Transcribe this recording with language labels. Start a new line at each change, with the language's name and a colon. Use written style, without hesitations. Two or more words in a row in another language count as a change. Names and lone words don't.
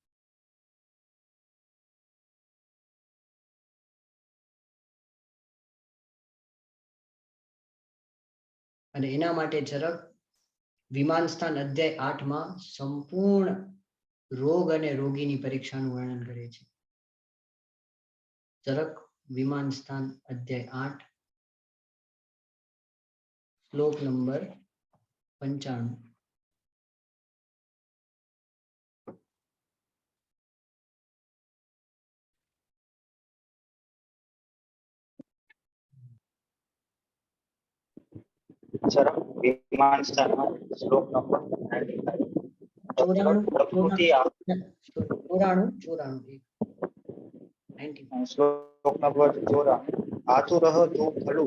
Gujarati: અને એના માટે ચરક વિમાન સ્થાન અધ્યાય 8 માં સંપૂર્ણ રોગ અને રોગીની પરીક્ષાનું વર્ણન કરે છે। ચરક વિમાન સ્થાન અધ્યાય 8 શ્લોક નંબર 95।
Sanskrit: चरक विमान स्थान श्लोक नंबर 95 प्रकृति श्लोक नंबर 94 आतुरः तु खलु